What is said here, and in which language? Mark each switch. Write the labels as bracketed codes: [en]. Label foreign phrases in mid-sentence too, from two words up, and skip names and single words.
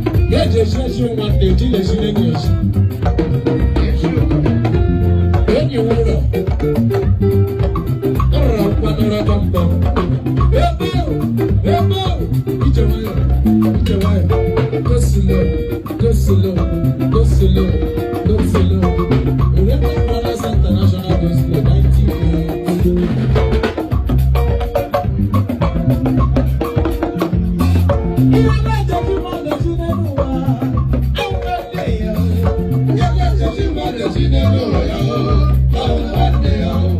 [ig] Ya eji esi esi ụmụ nne, eji na-esi n'enyi esi. Enyi nwụrụ. Ọ rụrụ akwụkwọ n'ụlọ kpamkpam. Ebe o, ebe o, ije nwayọ, ije nwayọ. [en] Go slow, go slow, go slow, go slow. Remember Brothers International Gospel, nineteen eighty. [ig] Ihe na-eje ji mmadụ ji n'elu ụwa, enwere ya. Ihe na-eje ji mmadụ ji n'elu ụwa, ya, enwere ya.